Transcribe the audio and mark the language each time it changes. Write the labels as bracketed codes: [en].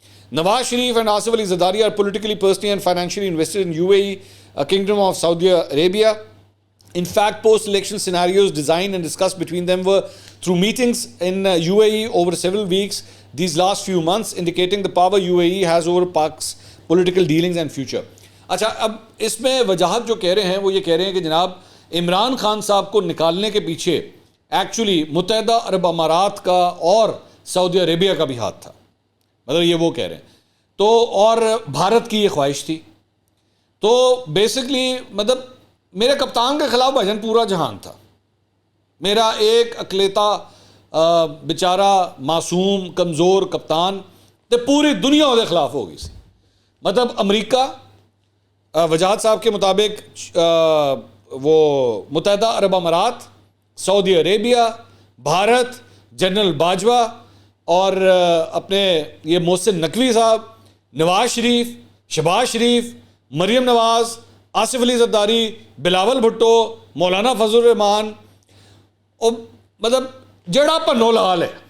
[en] Nawaz Sharif and Asif Ali Zardari are politically, personally and financially invested in UAE, a kingdom of Saudi Arabia. In fact, post-election scenarios designed and discussed between them were through meetings in UAE over several weeks these last few months, indicating the power UAE has over Pak's political dealings and future. [ur] اچھا, اب اس میں وجاہت جو کہہ رہے ہیں وہ یہ کہہ رہے ہیں کہ جناب عمران خان صاحب کو نکالنے کے پیچھے ایکچولی متحدہ عرب امارات کا اور سعودی عربیہ کا بھی ہاتھ تھا, مطلب یہ وہ کہہ رہے ہیں. تو اور بھارت کی یہ خواہش تھی. تو بیسکلی مطلب میرے کپتان کے خلاف بھجن پورا جہان تھا. [pa] میرا ایک اکلیتا بیچارہ معصوم کمزور کپتان تے پوری دنیا دے خلاف ہو گئی سی. [ur] مطلب امریکہ وجاہت صاحب کے مطابق وہ متحدہ عرب امارات, سعودی عربیہ, بھارت, جنرل باجوہ اور اپنے یہ محسن نقوی صاحب, نواز شریف, شہباز شریف, مریم نواز, آصف علی زرداری, بلاول بھٹو, مولانا فضل الرحمان, اور مطلب [pa] جیڑا پنو لال ہے.